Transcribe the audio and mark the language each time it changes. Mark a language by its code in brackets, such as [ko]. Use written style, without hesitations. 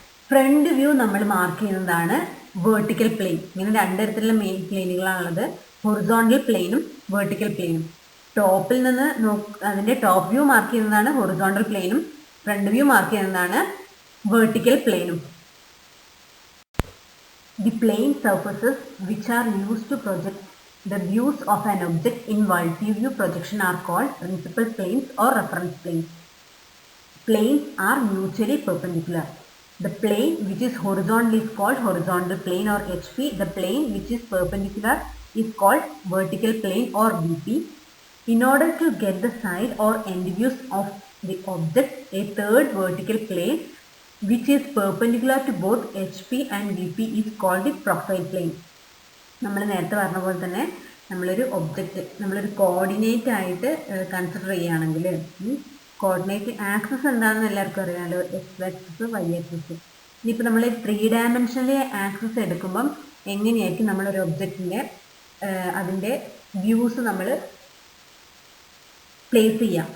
[ml] Front view നമ്മൾ mark ചെയ്യുന്നതാണ് vertical plain. ഇങ്ങനെ രണ്ട് തരത്തിലുള്ള മെയിൻ പ്ലെയിനുകളാണുള്ളത്, ഹൊറിസോണ്ടൽ പ്ലെയിനും വേർട്ടിക്കൽ പ്ലെയിനും. ടോപ്പിൽ നിന്ന് അതിൻ്റെ ടോപ്പ് വ്യൂ മാർക്ക് ചെയ്യുന്നതാണ് ഹൊറിസോണ്ടൽ പ്ലെയിനും, ഫ്രണ്ട് വ്യൂ മാർക്ക് ചെയ്യുന്നതാണ് വേർട്ടിക്കൽ പ്ലെയിനും. [en] The plane surfaces which are used to project the views of an object in multi-view projection are called principal planes or reference planes. Planes are mutually perpendicular. The plane which is horizontal is called horizontal plane or HP. The plane which is perpendicular is called vertical plane or VP. In order to get the side or end views of the object, a third vertical plane which is perpendicular to both HP and VP is called the profile plane. [ml] നമ്മൾ നേരത്തെ പറഞ്ഞ പോലെ തന്നെ നമ്മളൊരു object നമ്മളൊരു coordinate ആയിട്ട് consider ചെയ്യുകയാണെങ്കിൽ, coordinate axis എന്താണെന്ന് എല്ലാവർക്കും അറിയാമല്ലോ, എക്സ് ആക്സിസ്, വൈ ആക്സിസ്. ഇനിയിപ്പോൾ നമ്മൾ 3 ഡയമെൻഷനിലെ ആക്സിസ് എടുക്കുമ്പം എങ്ങനെയായിരിക്കും നമ്മളൊരു ഒബ്ജക്റ്റിൻ്റെ അതിൻ്റെ വ്യൂസ് നമ്മൾ പ്ലേസ് ചെയ്യുക.